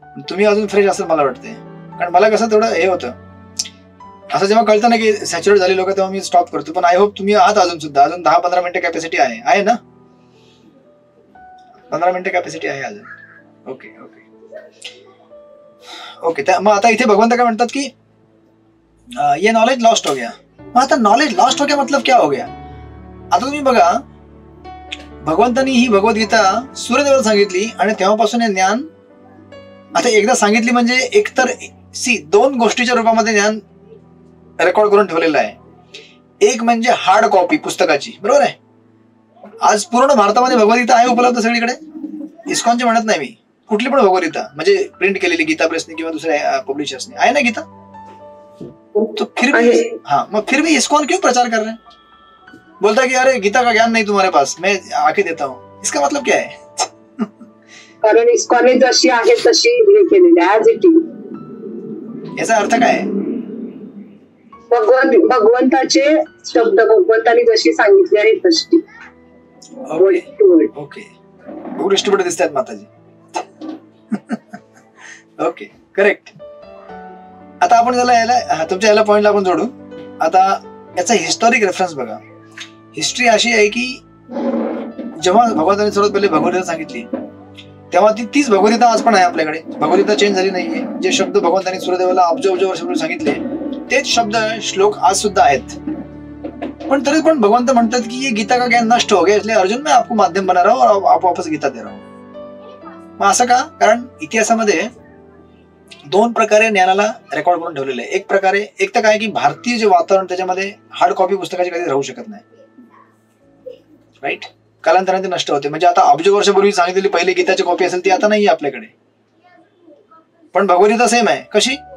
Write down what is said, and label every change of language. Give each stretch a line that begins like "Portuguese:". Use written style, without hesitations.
Marathi: तुम्ही अजून फ्रेश असेल मला वाटते, कारण मला कसं थोडं हे होतं, असं जेव्हा कळतं ना की सॅच्युरेट झाली लोक, तेव्हा मी स्टॉप करतो. पण
English: I hope
Marathi: तुम्ही आहात अजून 10-15 मिनिटं कॅपॅसिटी आहे ना? 15 मिनिटं कॅपॅसिटी आहे अजून. ओके. मग आता इथे भगवंत काय म्हणतात की
Hindi: ये नॉलेज लॉस्ट हो गया.
Marathi: मग आता
Hindi: नॉलेज लॉस्ट हो गया मतलब क्या हो गया?
Marathi: आता तुम्ही बघा, भगवंतांनी ही भगवद्गीता सूर्यदेवाला सांगितली आणि तेव्हापासून हे ज्ञान आता एकदा सांगितली म्हणजे एकतर 2 गोष्टीच्या रूपामध्ये ज्ञान रेकॉर्ड करून ठेवलेलं आहे. एक म्हणजे हार्ड कॉपी पुस्तकाची, बरोबर आहे? आज पूर्ण भारतामध्ये भगवद्गीता आहे उपलब्ध सगळीकडे. इस्कॉनची म्हणत नाही मी, कुठली पण भगवद्गीता म्हणजे प्रिंट केलेली गीता प्रेसने किंवा दुसऱ्या पब्लिशर्सने आहे ना गीता.
Hindi: तो फिर भी इस्कॉन क्यों प्रचार कर रहे हैं? बोलता कि अरे गीता का ज्ञान नहीं तुम्हारे पास, मैं आके देता हूँ. इसका मतलब क्या है?
Marathi: कारण इस्कॉन जशी आहे तशी हे केलेली ऍज इट इज. याचा अर्थ काय आहे? भगवंताचे शब्द भगवंतानी जशी सांगितली आहे तशी. ओके डिस्ट्रीब्युटर दिसतात माताजी. Okay correct. आता आपण याला तुमच्या याला पॉइंटला आपण जोडू. आता याचा हिस्टॉरिक रेफरन्स बघा. हिस्ट्री अशी आहे की जेव्हा भगवंतांनी सर्वात पहिले भगवद्गीता सांगितली तेव्हा तीच भगवद्गीता आज पण आहे आपल्याकडे. भगवद्गीता चेंज झाली नाहीये. जे शब्द भगवंतांनी सूर्यदेवाला अब्ज वर्षापूर्वी सांगितले तेच शब्द श्लोक आज सुद्धा आहेत. पण तरी पण भगवंत म्हणतात की
Hindi: ये गीता का ज्ञान नष्ट हो गया इसलिए अर्जुन मैं आपको माध्यम बना रहा हूं और आप वापस गीता दे रहा हूं.
Marathi: मग असं का? कारण इतिहासामध्ये दोन प्रकारे ज्ञानाला रेकॉर्ड करून ठेवलेलं आहे. एक प्रकारे एक तर काय की भारतीय जे वातावरण त्याच्यामध्ये हार्ड कॉपी पुस्तकाची कधी राहू शकत नाही. राईट. कालांतराने ते नष्ट होते. म्हणजे आता अब्ज वर्षापूर्वी सांगितलेली पहिली गीताची कॉपी असेल ती आता नाहीये आपल्याकडे. पण भगवद्गीता सेम आहे. कशी?